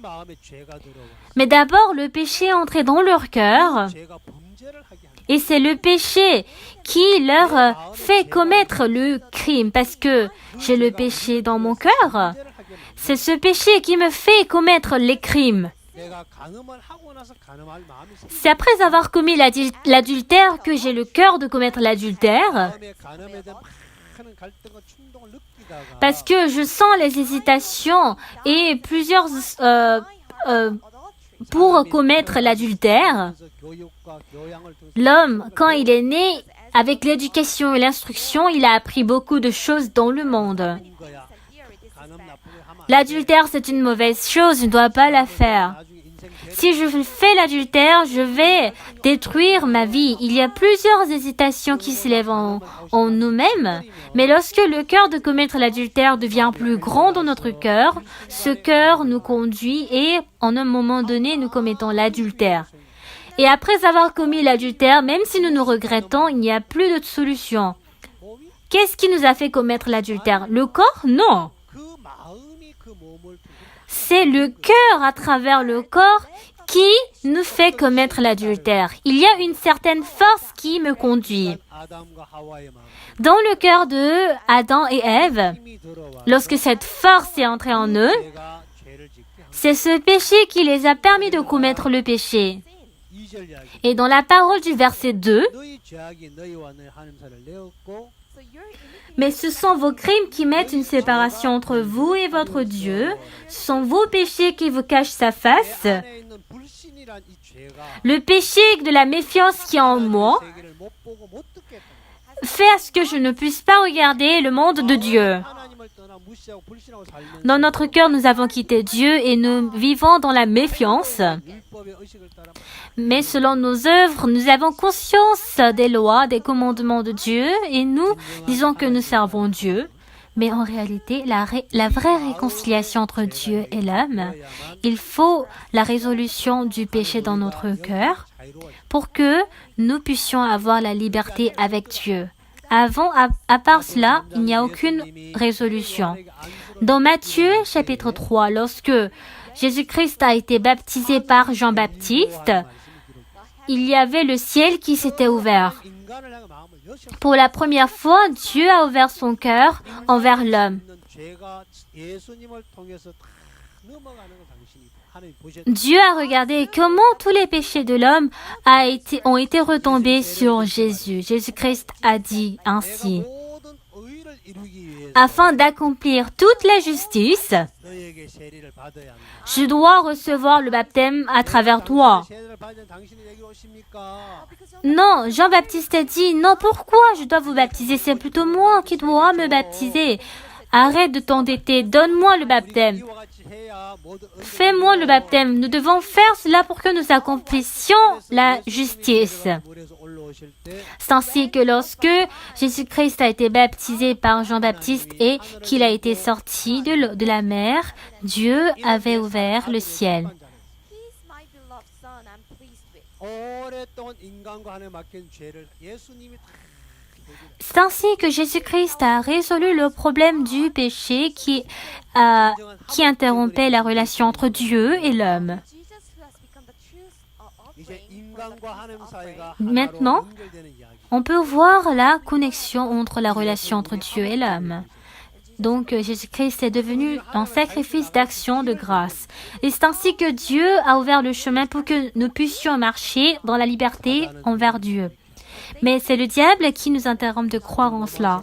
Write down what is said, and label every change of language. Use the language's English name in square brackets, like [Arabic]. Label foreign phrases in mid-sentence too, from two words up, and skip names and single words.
[French] Mais d'abord, le péché est entré dans leur cœur et c'est le péché qui leur fait commettre le crime parce que j'ai le péché dans mon cœur. C'est ce péché qui me fait commettre les crimes. [Korean] 내가 간음을 하고 나서 간음할 마음이 [French] C'est après avoir commis l'adultère que j'ai le cœur de commettre l'adultère, [Korean] 마음에 간음에 대한 많은 갈등과 충동을 느끼다가 [French] parce que je sens les hésitations et plusieurs pour commettre l'adultère. [Korean] 그래서 교육과 교양을 통해서 [French] L'homme, quand il est né, avec l'éducation et l'instruction, il a appris beaucoup de choses dans le monde. [Korean] 한 거야. 간음 나쁘게 하면 안 돼. [French] L'adultère, c'est une mauvaise chose, je ne dois pas la faire. [Korean] 나중에 인생 [French] Si je fais l'adultère, je vais détruire ma vie. Il y a plusieurs hésitations qui se lèvent en nous-mêmes, mais lorsque le cœur de commettre l'adultère devient plus grand dans notre cœur, ce cœur nous conduit et en un moment donné, nous commettons l'adultère. Et après avoir commis l'adultère, même si nous nous regrettons, il n'y a plus de solution. Qu'est-ce qui nous a fait commettre l'adultère? Le corps? Non. [Korean] 그 마음이 그 몸을 통해 [French] C'est le cœur à travers le corps qui nous fait commettre l'adultère. Il y a une certaine force qui me conduit. [Korean] 아담과 하와의 마음 [French] Dans le cœur de Adam et Ève, [Korean] 힘이 들어와 [French] lorsque cette force est entrée en eux, [Korean] 내가 죄를 짓게 한 [French] c'est ce péché qui les a permis de commettre le péché. [Korean] 2절 이야기 [French] Et dans la parole du verset 2, [Korean] 너희 죄악이 너희와 너희 하나님 사이를 내었고 [French] mais ce sont vos crimes qui mettent une séparation entre vous et votre Dieu. Ce sont vos péchés qui vous cachent sa face. [Korean] 내 안에 있는 불신이란 이 죄가 [French] Le péché de la méfiance qui est en moi [Korean] 세계를 못 보고 못 듣겠다. [French] fait à ce que je ne puisse pas regarder le monde de Dieu. [Korean] 하나님을 떠나 무시하고 불신하고 살면서 [French] Dans notre cœur, nous avons quitté Dieu et nous vivons dans la méfiance. [Korean] 율법의 의식을 따라 [French] Mais selon nos œuvres, nous avons conscience des lois, des commandements de Dieu et nous disons que nous servons Dieu. Mais en réalité, la vraie réconciliation entre Dieu et l'homme, il faut la résolution du péché dans notre cœur pour que nous puissions avoir la liberté avec Dieu. Avant, à part cela, il n'y a aucune résolution. Dans Matthieu chapitre 3, lorsque Jésus-Christ a été baptisé par Jean-Baptiste, il y avait le ciel qui s'était ouvert. [Korean] 인간을 향해 마음을 여셨 [French] Pour la première fois, Dieu a ouvert son cœur envers l'homme. [Korean] 있는 죄가 예수님을 통해서 다 넘어가는 걸 당신이 하나님 보셨 [French] Dieu a regardé comment tous les péchés de l'homme ont été retombés sur Jésus. Jésus-Christ a dit ainsi, [Korean] 모든 의를 이루기 위해서 [French] afin d'accomplir toute la justice, [Korean] 너에게 세례를 받아야 한다. [French] je dois recevoir le baptême à travers toi. [Korean] 세례를 받은 당신이 내게 오십니까? [French] Non, Jean-Baptiste a dit, non, pourquoi je dois vous baptiser? C'est plutôt moi qui dois me baptiser. Arrête de t'endetter, donne-moi le baptême. [Korean] 이와 같이 해야 모든 의를 [French] Fais-moi le baptême. Nous devons faire cela pour que nous accomplissions la justice. [Korean] 물에서 올라오실 때 [French] C'est ainsi que lorsque Jésus-Christ a été baptisé par Jean-Baptiste et qu'il a été sorti de la mer, Dieu avait ouvert le ciel. [English] He's my beloved son I'm pleased with. [Korean] 오랫동안 인간과 하나님 맡긴 죄를 예수님이 다 [French] C'est ainsi que Jésus-Christ a résolu le problème du péché qui interrompait la relation entre Dieu et l'homme. [English] Jesus who has become the truth [Korean] 이제 offering 인간과 하나님 사이가 [French] Maintenant, [Korean] 하나로 연결되는 이야기. [French] on peut voir la connexion entre la relation entre Dieu et l'homme. Donc Jésus-Christ est devenu un sacrifice d'action de grâce. Et c'est ainsi que Dieu a ouvert le chemin pour que nous puissions marcher dans la liberté envers Dieu. Mais c'est le diable qui nous interrompt de croire en cela.